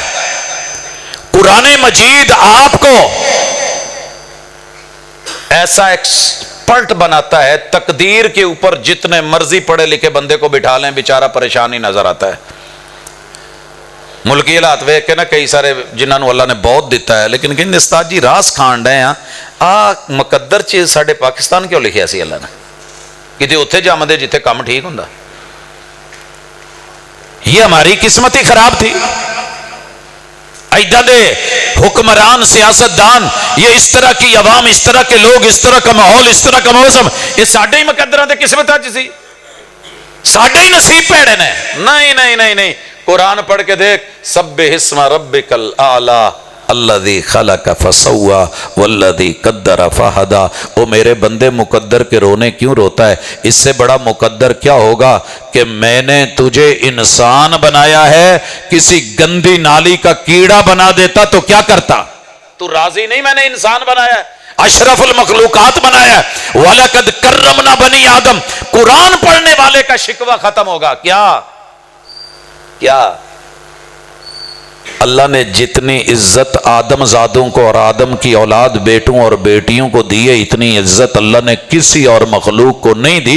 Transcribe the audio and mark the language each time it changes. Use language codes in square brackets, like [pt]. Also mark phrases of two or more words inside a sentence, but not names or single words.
[ur] قرآن مجید آپ کو ایسا ایکسپرٹ بناتا ہے، تقدیر کے اوپر جتنے مرضی پڑھے لکھے بندے کو بٹھا لیں بیچارہ پریشان ہی نظر آتا ہے۔ [pa] ملکی حالات ویکھ کے نا کئی سارے جنہاں نو اللہ نے بہت دیتا ہے، لیکن کہیں استاد جی راس کھان ڈے ہیں آ مقدر چ ساڈے پاکستان کیوں لکھیا سی اللہ نے، کتے اتھے جامدے جتھے کام ٹھیک ہوندا۔ [ur] یہ ہماری قسمت ہی خراب تھی۔ [pa] ایڈا دے حکمران، سیاستدان، [ur] یہ اس طرح کی عوام، اس طرح کے لوگ، اس طرح کا ماحول، اس طرح کا موسم، [pa] یہ ساڈے ہی مقدران دے قسمت اچ سی، ساڈے ہی نصیب پیڑے نے۔ [ur] نہیں نہیں نہیں نہیں، قرآن پڑھ کے دیکھ، [ar] سبح اسم ربک الاعلی الذی خلق فسوی والذی قدر فہدی۔ [ur] او میرے بندے مقدر کے رونے کیوں روتا ہے؟ اس سے بڑا مقدر کیا ہوگا کہ میں نے تجھے انسان بنایا ہے، کسی گندی نالی کا کیڑا بنا دیتا تو کیا کرتا؟ تو راضی نہیں میں نے انسان بنایا ہے، اشرف المخلوقات بنایا ہے۔ [ar] وَلَقَدْ كَرَّمْنَا بَنِي آدم۔ [ur] قرآن پڑھنے والے کا شکوہ ختم ہوگا۔ کیا اللہ نے جتنی عزت آدم زادوں کو اور آدم کی اولاد بیٹوں اور بیٹیوں کو دی ہے، اتنی عزت اللہ نے کسی اور مخلوق کو نہیں دی۔